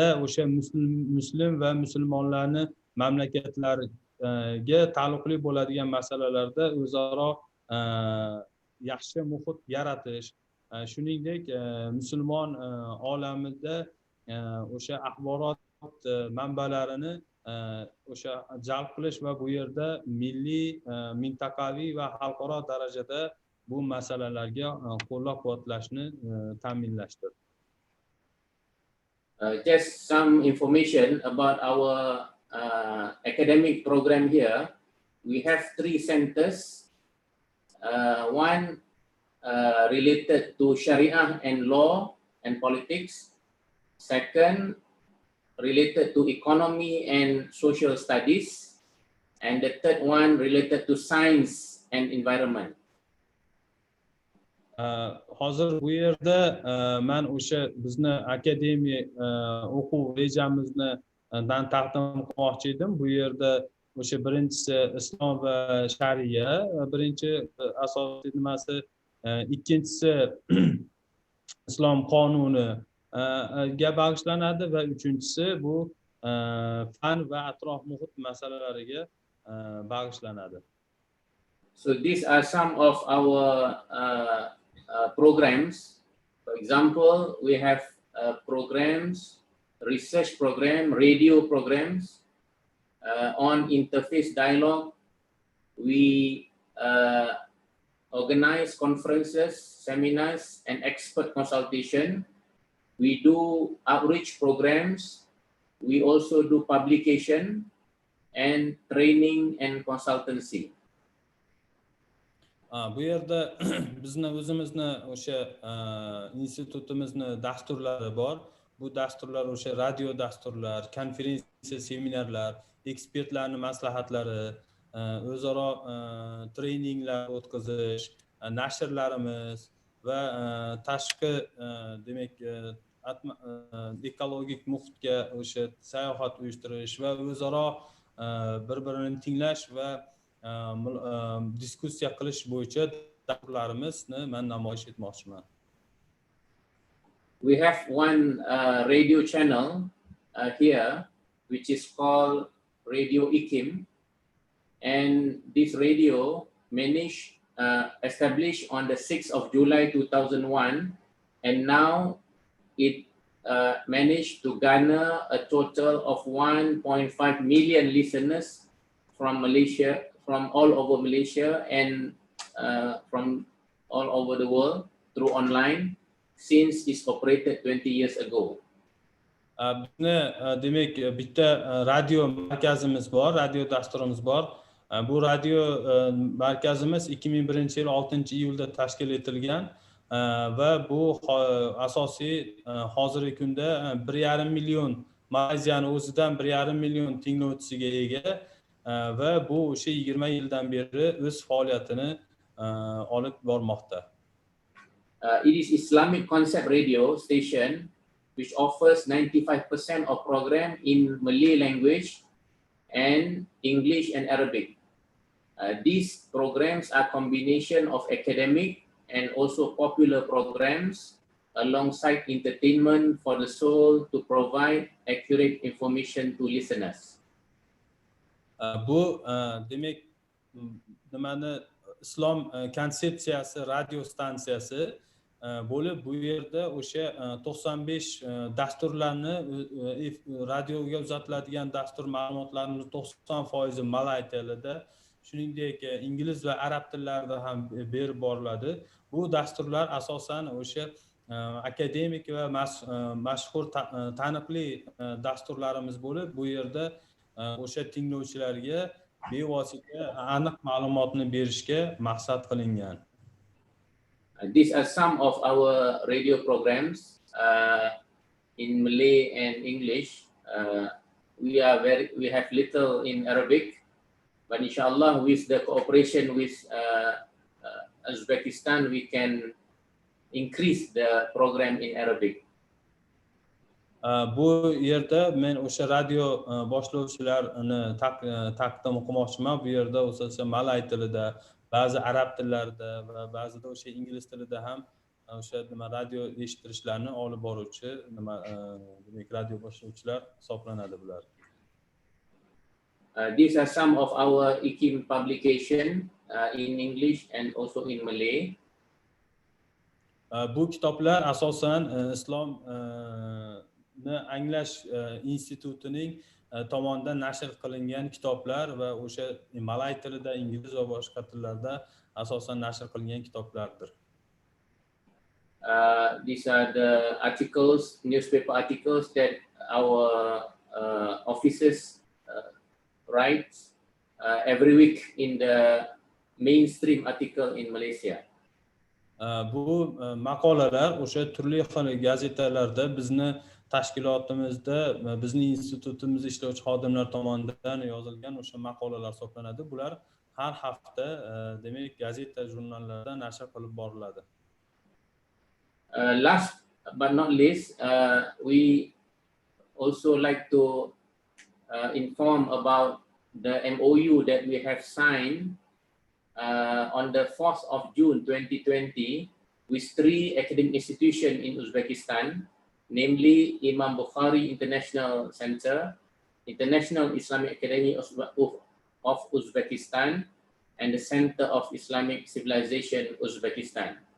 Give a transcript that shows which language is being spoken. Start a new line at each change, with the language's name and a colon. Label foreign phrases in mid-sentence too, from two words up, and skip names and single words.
Uzbek: o'sha muslim va musulmonlarni mamlakatlarga taalluqli bo'ladigan masalalarda o'zaro yaxshi muhit yaratish, shuningdek musulmon olamida o'sha axborot manbalarini o'sha jalb qilish va bu yerda milliy, mintaqaviy va xalqaro darajada bu masalalarga qo'llab-quvvatlashni ta'minlashdir.
English: Just some information about our academic program here. We have 3 centers. One related to Sharia and law and politics. Second, related to economy and social studies. And the third one related to science and environment.
Uzbek: Hozir bu yerda men o'sha bizni akademiya o'quv rejamizni taqdim qilmoqchi edim. Bu yerda o'sha birinchisi islom va shariya, birinchi asosiy nimasi, ikkinchisi islom qonuni ga bag'ishlanadi va uchinchisi bu fan va atrof muhit masalalariga bag'ishlanadi.
English: So these are some of our programs. For example, we have programs, research program, radio programs on interfaith dialogue. We organize conferences, seminars, and expert consultation. We do outreach programs. We also do publication and training and consultancy.
Uzbek: Bu yerda bizni o'zimizni o'sha institutimizni dasturlari bor. bu dasturlar o'sha radio dasturlar, konferensiya, seminarlar, ekspertlarning maslahatlari, o'zaro treninglar o'tkazish, nashrlarimiz va tashqi demak ekologik muhitga o'sha sayohat uyushtirish va o'zaro bir-birini tinglash va diskussiya qilish bo'yicha dasturlarimizni men namoyish etmoqchiman.
English: We have one radio channel here, which is called Radio IKIM, and this radio established on the 6th of July 2001, and now it managed to garner a total of 1.5 million listeners from Malaysia, from all over Malaysia, and from all over the world through online since it's operated 20 years ago.
Uzbek: Demak, bitta radio markazimiz bor, radio dasturimiz bor. Bu radio markazimiz 2001-yil 6-iyulda tashkil etilgan va bu asosiy hozirgi kunda 1,5 million Malayziyaning o'zidan 1,5 million tinglovchisiga ega va bu o'sha 20 yildan beri o'z faoliyatini olib bormoqda.
English: It is Islamic concept radio station which offers 95% of program in Malay language and English and Arabic. These programs are combination of academic and also popular programs alongside entertainment for the soul to provide accurate information to listeners.
Uzbek: Bu demak nimani islom konsepsiyasi radio stansiyasi bo'lib, bu yerda o'sha 95 dasturlarni radioga uzatiladigan dastur ma'lumotlarimiz 90% malay tilida, shuningdek ingliz va arab tillarida ham berib boriladi. Bu dasturlar asosan o'sha akademik va mashhur taniqli dasturlarimiz bo'lib, bu yerda o'sha tinglovchilarga bevosita aniq ma'lumotni berishga maqsad qilingan.
English: These are some of our radio programs in Malay and English. We have little in Arabic, but inshallah with the cooperation with Uzbekistan, we can increase the program in Arabic.
Uzbek: Bu yerda men o'sha radio boshlovchilarni taqdim qilmoqchiman. Bu yerda o'sha malay tilida, ba'zi arab tillarida va ba'zida o'sha ingliz tilida ham o'sha radio eshittirishlarni olib boruvchi demak radio boshlovchilar hisoblanadi bular.
English: These are some of our IKIM publication in English and also in Malay.
Uzbek: Bu kitoblar asosan islom anglash institutining tomonidan nashr qilingan kitoblar va o'sha malay tilida, ingliz va boshqa tillarda asosan nashr qilingan kitoblardir.
English: These are the articles, newspaper articles that our officers write every week in the mainstream article in Malaysia.
Uzbek: Bu maqolalar o'sha turli xil gazetalarda bizni tashkilotimizda, bizning institutimiz ishlovchi xodimlar tomonidan yozilgan o'sha maqolalar hisoblanadi. Bular har hafta demak gazeta, jurnallarda nashr qilib boriladi.
English: Last but not least, we also like to inform about the MOU that we have signed on the 4th of June 2020 with 3 academic institutions in Uzbekistan, namely Imam Bukhari International Center, International Islamic Academy of Uzbekistan, and the Center of Islamic Civilization Uzbekistan.